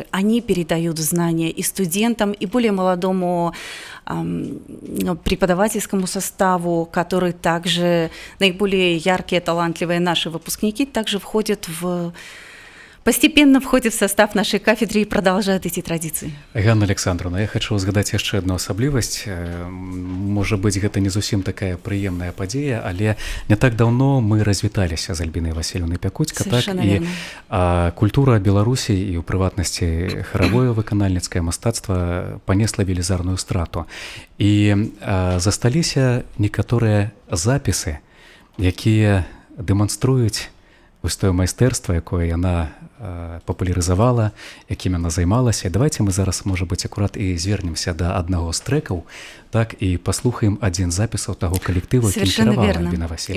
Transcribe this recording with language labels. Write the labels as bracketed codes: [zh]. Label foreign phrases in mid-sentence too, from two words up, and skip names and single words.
[ru] Они передают знания и студентам, и более молодому преподавательскому составу, который также, наиболее яркие, талантливые наши выпускники, также постепенно входят в состав нашей кафедры и продолжают эти традиции. [be] Ганна Александровна, я хочу згадаць яшчэ одну асаблівасць. Можа быць, гэта не зусім такая прыемная падзея, але не так даўно мы развіталіся з Альбінай Васильевнай Пякуцька, так, і культура Беларусі і ў прыватнасці харавое выканальніцкае мастацтва панесла велізарную страту. І засталіся некаторыя запісы, якія дэманструюць вось тое майстэрства, якое яна папулярызавала, якім яна займалася. Давайте мы зараз, можа быць, акурат і звернемся да аднаго з трэкаў, так, і паслухаем адзін з запісаў таго калектыву, якім кіравала Альбіна Васильевна.